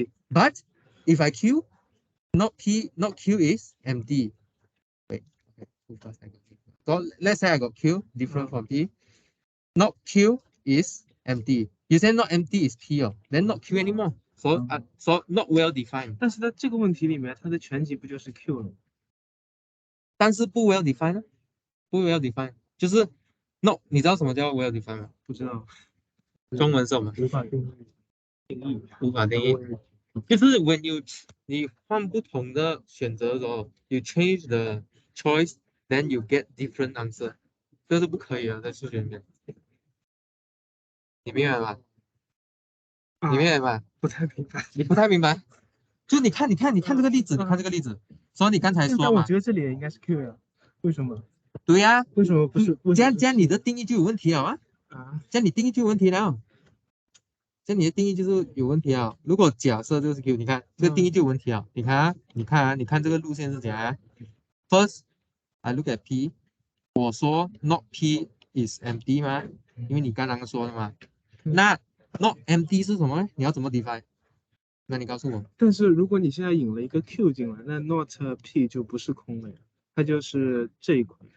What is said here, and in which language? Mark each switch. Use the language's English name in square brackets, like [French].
[English] But if I Q, not Q is empty. Wait, okay, too fast I got Q. So let's say I got Q, different from P. Not Q is empty. You say not empty is P, then not Q anymore. So not well defined. [Chinese] 但是在这个问题里面，它的全集不就是 Q 了吗？但是不 [English] well defined [Chinese] 呢？ 不 well defined 就是 no， 你知道什么叫 well defined 吗？不知道，中文是什么？无法定义。无法定义。就是 [English] when [Chinese] 你换不同的选择的时候 ， [English] you change the choice, then you get different answer， [Chinese] 这是不可以的，在数学里面。你明白吗？你明白吗？不太明白。你不太明白。就你看这个例子，你看这个例子，所以你刚才说嘛，但我觉得这里也应该是 Q 呀，为什么？对呀，为什么不是？这样你的定义就有问题了啊！这样你定义就有问题了，这样你的定义就是有问题啊！如果假设这个是 Q， 你看这个定义就有问题啊！你看这个路线是怎样啊 ？ [English] First, I look at P， [Chinese] 我说 [English] not P is empty [Chinese] 吗？因为你刚刚说的嘛。那 [English] not empty [Chinese] 是什么？你要怎么 define？那你告诉我。但是如果你现在引了一个 Q 进来，那 not P 就不是空了呀，它就是这一块。